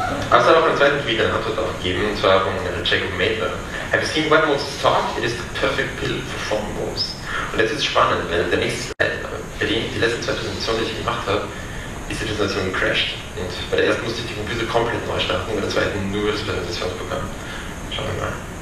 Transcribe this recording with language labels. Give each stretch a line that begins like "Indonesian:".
German: Aber es hat auch einen zweiten Tweet eine Antwort darauf gegeben, und zwar von Jacob Maitler.
English: Have you seen WebMozart's talk? It is the perfect pill for form moves.
German: Und jetzt ist es spannend, weil der nächste Slide, bei dem die letzten zwei Präsentationen, die ich gemacht habe, ist die Präsentation gecrashed. Und bei der ersten musste ich die Computer komplett neu starten, bei der zweiten nur das Präsentationsprogramm. Schauen wir mal.